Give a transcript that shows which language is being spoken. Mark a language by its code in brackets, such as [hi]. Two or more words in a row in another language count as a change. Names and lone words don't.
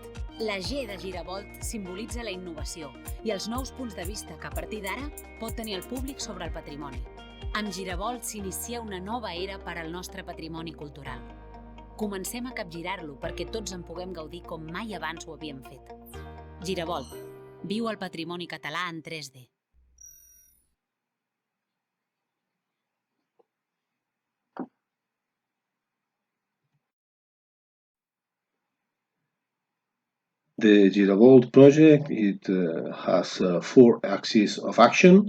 [ca] La G de GIRAVOLT simbolitza la innovació i els nous punts de vista que a partir d'ara pot tenir el públic sobre el patrimoni. Amb GIRAVOLT s'inicia una nova era per al nostre patrimoni cultural. Comencem a capgirar-lo perquè tots en puguem gaudir com mai abans ho havíem fet. GIRAVOLT. Viu el patrimoni català en 3D. [en] The GIRAVOLT project has 4 axes of action.